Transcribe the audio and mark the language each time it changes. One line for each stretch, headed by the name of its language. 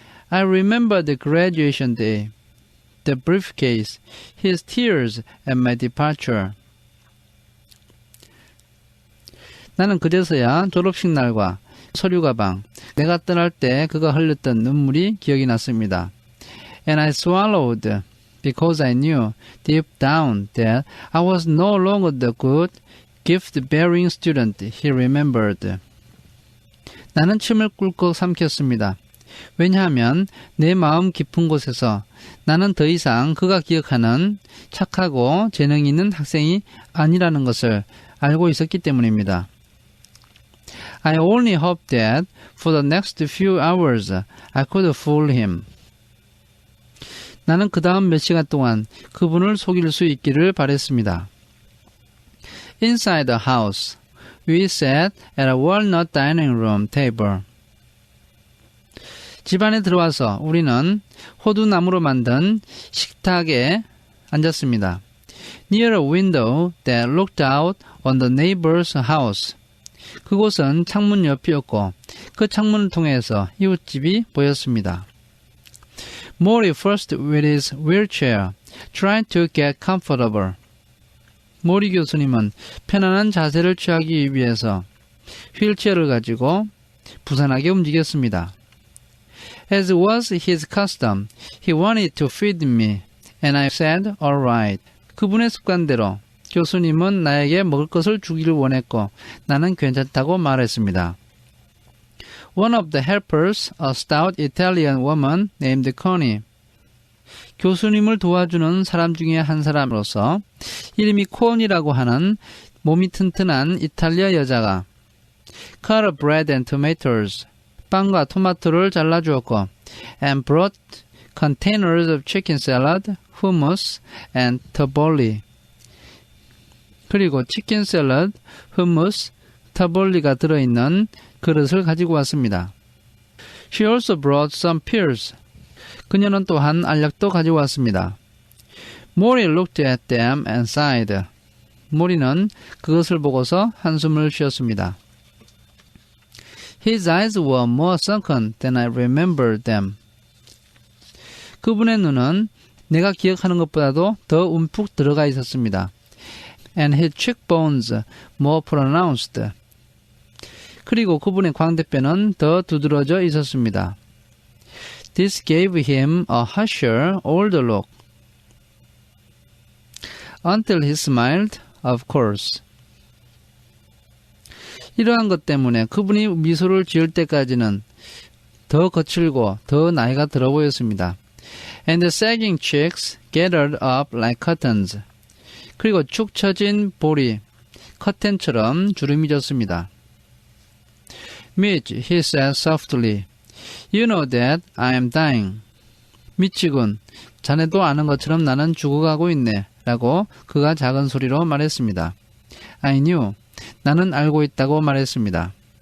English: I remember the graduation day, the briefcase, his tears at my departure.
Korean: 나는 그제서야 졸업식 날과 서류 가방, 내가 떠날 때 그가 흘렸던 눈물이 기억이 났습니다.
English: And I swallowed because I knew deep down that I was no longer the good, gift-bearing student he remembered.
Korean: 나는 침을 꿀꺽 삼켰습니다. 왜냐하면 내 마음 깊은 곳에서 나는 더 이상 그가 기억하는 착하고 재능 있는 학생이 아니라는 것을 알고 있었기 때문입니다.
English: I only hoped that for the next few hours I could fool him.
Korean: 나는 그 다음 몇 시간 동안 그분을 속일 수 있기를 바랬습니다.
English: Inside the house, we sat at a walnut dining room table.
Korean: 집 안에 들어와서 우리는 호두나무로 만든 식탁에 앉았습니다.
English: Near a window that looked out on the neighbor's house.
Korean: 그곳은 창문 옆이었고 그 창문을 통해서 이웃집이 보였습니다.
English: Mori first with his wheelchair, trying to get comfortable.
Korean: 모리 교수님은 편안한 자세를 취하기 위해서 휠체어를 가지고 부산하게 움직였습니다.
English: As was his custom, he wanted to feed me, and I said, all right.
Korean: 그분의 습관대로 교수님은 나에게 먹을 것을 주기를 원했고 나는 괜찮다고 말했습니다.
English: One of the helpers, a stout Italian woman named Connie.
Korean: 교수님을 도와주는 사람 중에 한 사람으로서 이름이 코언이라고 하는 몸이 튼튼한 이탈리아 여자가
English: cut bread and tomatoes,
Korean: 빵과 토마토를 잘라주었고
English: and brought containers of chicken salad, hummus, and tabbouleh.
Korean: 그리고 치킨 샐러드, hummus, 타볼리가 들어있는 그릇을 가지고 왔습니다.
English: She also brought some pears.
Korean: 그녀는 또한 알약도 가지고 왔습니다.
English: Mori looked at them and sighed.
Korean: 모리는 그것을 보고서 한숨을 쉬었습니다.
English: His eyes were more sunken than I remembered them.
Korean: 그분의 눈은 내가 기억하는 것보다도 더 움푹 들어가 있었습니다.
English: And his cheekbones more pronounced.
Korean: 그리고 그분의 광대뼈는 더 두드러져 있었습니다.
English: This gave him a harsher, older look. Until he smiled, of course.
Korean: 이러한 것 때문에 그분이 미소를 지을 때까지는 더 거칠고 더 나이가 들어 보였습니다.
English: And the sagging cheeks gathered up like curtains.
Korean: 그리고 축 처진 볼이 커튼처럼 주름이 졌습니다.
English: Mitch, he said softly, you know that I am dying.
Korean: 미치군, 자네도 아는 것처럼 나는 죽어가고 있네. 라고 그가 작은 소리로 말했습니다.
English: I knew,
Korean: 나는 알고 있다고 말했습니다.